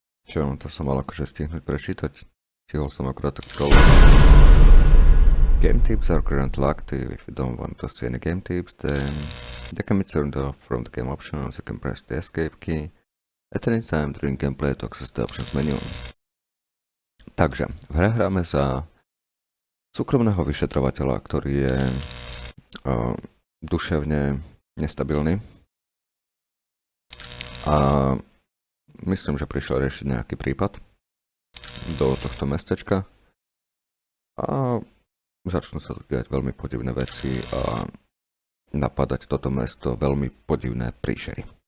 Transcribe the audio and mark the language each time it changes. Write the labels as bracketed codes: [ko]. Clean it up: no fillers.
[sk] Čo, to som mal akože stihnúť prečítať. Stihol som akurát tak prológ. [en] Game tips are currently active. If you don't want to see any game tips, then they can be turned off from the game options. You can press the escape key at any time during gameplay to access the options menu. [sk] Takže, v hre hráme za súkromného vyšetrovateľa, ktorý je duševne nestabilný. A myslím, že prišiel riešiť nejaký prípad do tohto mestečka a začnú sa tu diať veľmi podivné veci a napadať toto mesto veľmi podivné príšery.